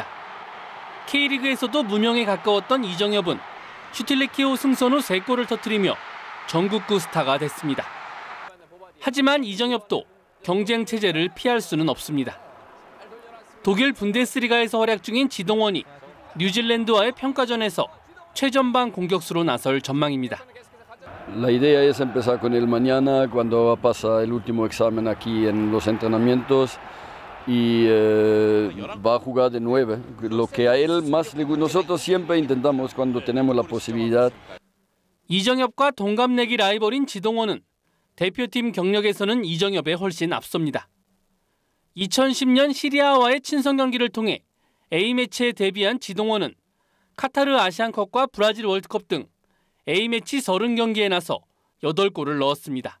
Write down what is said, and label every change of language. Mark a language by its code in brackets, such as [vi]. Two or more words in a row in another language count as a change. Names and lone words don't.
[ko] K리그에서도 무명에 가까웠던 이정엽은 슈틸리케오 승선 후 3골을 터뜨리며 전국구 스타가 됐습니다. 하지만 이정엽도 경쟁 체제를 피할 수는 없습니다. 독일 분데스리가에서 활약 중인 지동원이 뉴질랜드와의 평가전에서 최전방 공격수로 나설 전망입니다. [es] La idea es empezar con él mañana cuando pasa el último examen aquí en los entrenamientos y va a jugar de 9. Lo que a él más le gusta, nosotros siempre intentamos cuando tenemos la posibilidad. [ko] 이정엽과 동갑내기 라이벌인 지동원은 대표팀 경력에서는 이정엽에 훨씬 앞섭니다. 2010년 시리아와의 친선 경기를 통해 A매치에 데뷔한 지동원은 카타르 아시안컵과 브라질 월드컵 등 A매치 30경기에 나서 8골을 넣었습니다.